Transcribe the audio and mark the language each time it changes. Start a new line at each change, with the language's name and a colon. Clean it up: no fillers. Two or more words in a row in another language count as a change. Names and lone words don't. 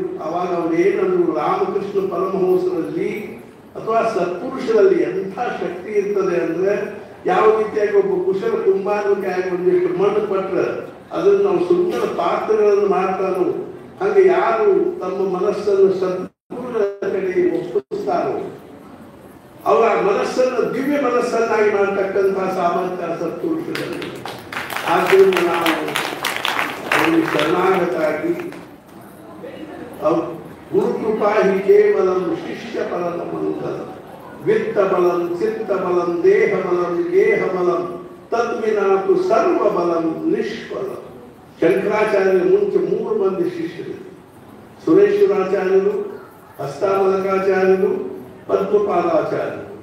Kannada: ಅವಾಗ ಅವರೇನಂದ್ರು, ರಾಮಕೃಷ್ಣ ಪರಮಹಂಸರಲ್ಲಿ ಅಥವಾ ಸತ್ಪುರುಷರಲ್ಲಿ ಎಂಥ ಶಕ್ತಿ ಇರ್ತದೆ ಅಂದ್ರೆ, ಯಾವ ರೀತಿಯಾಗಿ ಒಬ್ಬ ಕುಶಲ ಕುಂಬಾರನಿಗೆ ಒಂದಿಷ್ಟು ಮಣ್ಣು ಕೊಟ್ಟರೆ ಅದನ್ನು ನಾವು ಸುಂದರ ಪಾತ್ರಗಳನ್ನು ಮಾಡ್ತಾನೋ, ಹಾಗೆ ಯಾರು ತಮ್ಮ ಮನಸ್ಸನ್ನು ಸದ್ಗುರುಗಳ ಕಡೆ ಒಪ್ಪಿಸ್ತಾರೋ ಅವರ ಮನಸ್ಸನ್ನು ದಿವ್ಯ ಮನಸ್ಸನ್ನಾಗಿ ಮಾಡತಕ್ಕಂತಹ ಸಾಮರ್ಥ್ಯ ಸತ್ಪುರುಷರಲ್ಲಿ. ಆದ್ದರಿಂದ ನಾವು ಅವರಿಗೆ ಶರಣಾಗತಾಗಿ
Sanskrit: ಗುರುಕೃಪಾ ಹಿ ಕೇವಲಂ ಶಿಷ್ಯ ಫಲದ ಮಂಗಲ ವಿತ್ತ ಬಲಂ ಚಿತ್ತ ಬಲಂ ದೇಹ ಬಲಂ ಗೇಹ ಬಲಂ ತದ್ವಿನಾತು ಸರ್ವ ಬಲಂ ನಿಷ್ಫಲ.
Kannada: ಶಂಕರಾಚಾರ್ಯರ ಮುಂಚೆ 3 ಮಂದಿ ಶಿಷ್ಯರು, ಸುರೇಶ್ವರಾಚಾರ್ಯರು, ಹಸ್ತಾಮಲಕಾಚಾರ್ಯರು, ಪದ್ಮಪಾದಾಚಾರ್ಯರು.